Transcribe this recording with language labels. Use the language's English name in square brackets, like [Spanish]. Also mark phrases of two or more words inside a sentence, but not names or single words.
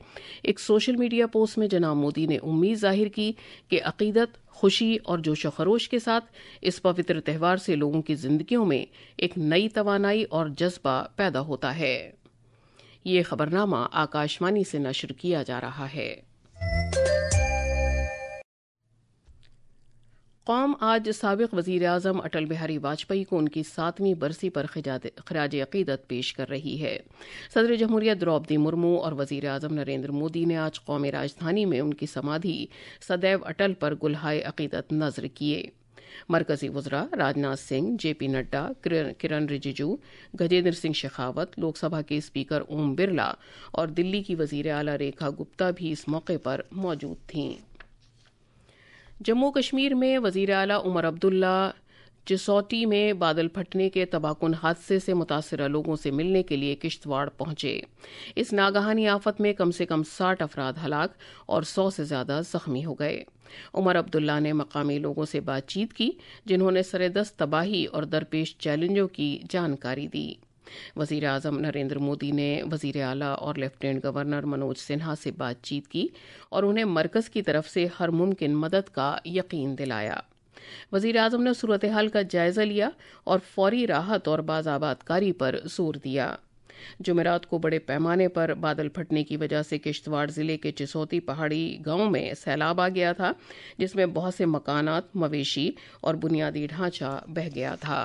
[Urdu] ایک [English] social media post [Urdu] میں جناب مودی نے امید ظاہر کی کہ عقیدت، خوشی اور جوش و خروش کے ساتھ اس پوتر تہوار سے لوگوں کی زندگیوں میں ایک نئی توانائی اور جذبہ پیدا ہوتا ہے۔ یہ خبرنامہ آکاشوانی سے نشر کیا جا رہا ہے۔ قوم آج سابق وزیر اعظم اٹل بہاری واجپئی کو ان کی 7ویں برسی پر خراج عقیدت پیش کر رہی ہے۔ صدر جمہوریہ دروپدی مرمو اور وزیر اعظم نریندر مودی نے آج قومی راجدھانی میں ان کی سمادھی سدیو اٹل پر گلہائے عقیدت نذر کیے۔ مرکزی وزراء راجناتھ سنگھ، جے پی نڈا، کرن رجیجو، گجیندر سنگھ شیخاوت، لوک سبھا کے اسپیکر اوم برلا اور دلی کی وزیر اعلیٰ ریکھا گپتا بھی اس موقع پر موجود تھیں۔ جموں کشمیر میں وزیر اعلیٰ عمر عبداللہ چسوٹی میں بادل پھٹنے کے تباہ کن حادثے سے متاثرہ لوگوں سے ملنے کے لیے کشتواڑ پہنچے۔ اس ناگہانی آفت میں کم سے کم 60 افراد ہلاک اور 100 سے زیادہ زخمی ہو گئے۔ عمر عبداللہ نے مقامی لوگوں سے بات چیت کی جنہوں نے سردست تباہی اور درپیش چیلنجوں کی جانکاری دی۔ وزیر اعظم نریندر مودی نے وزیر اعلیٰ اور [English] lieutenant governor [Urdu] منوج سنہا سے بات چیت کی اور انہیں مرکز کی طرف سے ہر ممکن مدد کا یقین دلایا۔ وزیر اعظم نے صورتحال کا جائزہ لیا اور فوری راحت اور بازآباد کاری پر زور دیا۔ جمعرات کو بڑے پیمانے پر بادل پھٹنے کی وجہ سے کشتواڑ ضلع کے چسوتی پہاڑی گاؤں میں سیلاب آ گیا تھا، جس میں بہت سے مکانات، مویشی اور بنیادی ڈھانچہ بہہ گیا تھا۔